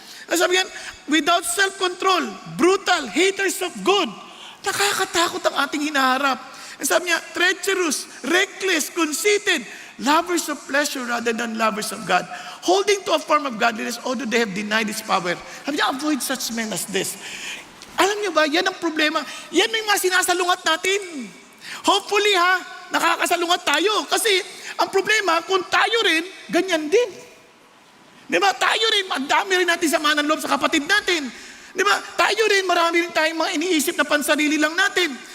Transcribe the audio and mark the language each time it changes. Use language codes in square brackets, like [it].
[tl] Sabi yan, [en] without self-control, brutal, haters of good. [tl] Nakakatakot ang ating hinaharap. Sabi niya, [en] treacherous, reckless, conceited, lovers of pleasure rather than lovers of God. Holding to a form of godliness, although they have denied its power. [tl] Sabi niya, [en] avoid such men as this. [tl] Alam niyo ba, yan ang problema. Yan may mga sinasalungat natin. Hopefully nakakasalungat tayo. Kasi ang problema, kung tayo rin, ganyan din. Di ba? Tayo rin, magdami rin natin sama ng loob sa kapatid natin. Di ba? Tayo rin, marami rin tayong mga iniisip na pansarili lang natin.